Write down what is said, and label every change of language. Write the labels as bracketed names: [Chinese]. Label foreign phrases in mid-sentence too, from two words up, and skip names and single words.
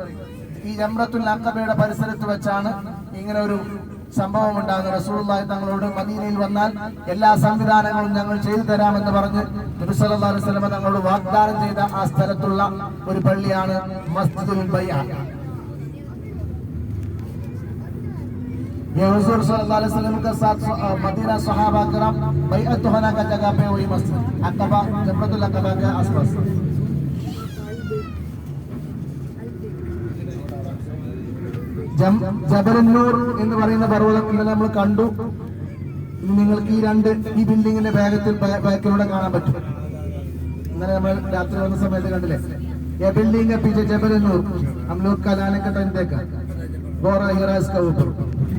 [Malayalam] ഈ ജംറത്തുൽ അഖബയുടെ പരിസരത്ത് വെച്ചാണ് ഇങ്ങനെ ഒരു സംഭവം ഉണ്ടാകുന്നത്. റസൂലുള്ളാഹി തങ്ങളോട് മദീനയിൽ വന്നാൽ എല്ലാ സംവിധാനങ്ങളും ഞങ്ങൾ ചെയ്തു തരാമെന്ന് പറഞ്ഞ് നബി [Arabic] صلى الله عليه وسلم [Malayalam] തങ്ങളോട് വാഗ്ദാനം ചെയ്ത ആ സ്ഥലത്തുള്ള ഒരു പള്ളിയാണ് മസ്ജിദുൽ ബൈഅ. [Hindi] ये हुजूर [Arabic] صلى الله عليه وسلم [Hindi] के साथ मदीना सहाबा करम बैअत होने का जगह पे वही मस्जिद अक़बा जमरतुल अक़बा के आसपास. [Malayalam] ജബലുന്നൂർ എന്ന് പറയുന്ന പർവ്വതം ഇന്ന് നമ്മൾ കണ്ടു. നിങ്ങൾക്ക് ഈ ബിൽഡിങ്ങിന്റെ ബാക്കിലൂടെ കാണാൻ പറ്റും. ഇന്നലെ നമ്മൾ രാത്രി വന്ന സമയത്ത് കണ്ടില്ലേ, [Hindi] ये बिल्डिंग है पीछे जबलनूर. हम लोग कल आने का टाइम देखा, गोरा हीरा इसका ऊपर.